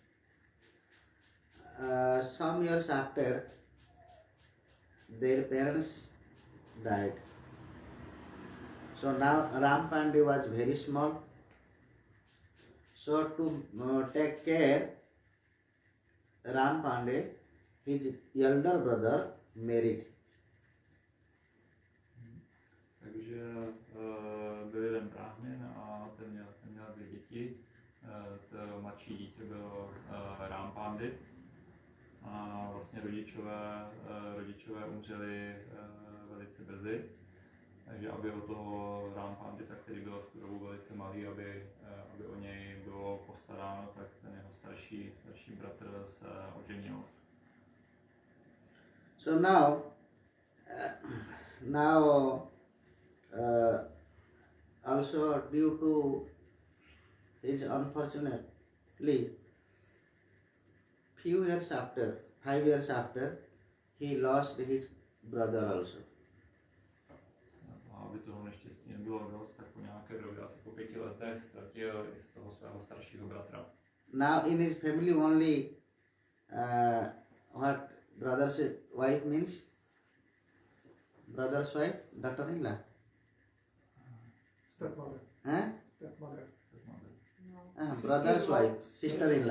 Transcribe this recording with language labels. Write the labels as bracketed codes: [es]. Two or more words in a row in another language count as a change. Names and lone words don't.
[en] Some years after, their parents died. So now Ram Pandey was very small. So to take care, Ram Pandey, his elder brother, married. [cs] Takže byl jeden bráhmin a ten měl 2 děti. To mladší dítě byl Ram Pandit. A vlastně rodičové umřeli velice brzy. Takže aby o toho Ram Pandita, který byl v tu dobu velice malý, aby o něj bylo postaráno, tak ten jeho starší bratr se oženil. [en] So now also due to his unfortunately, 5 years after, he lost his brother also. [cs] A aby toho neštěstí nebylo dost, tak po nějaké době, asi po 5 letech, ztratil i z toho svého staršího bratra. [en] Now in his family only what brother's wife means? Brother's wife, daughter-in-law. Stepmother. Huh? Stepmother. No. Brother's wife, sister-in-law.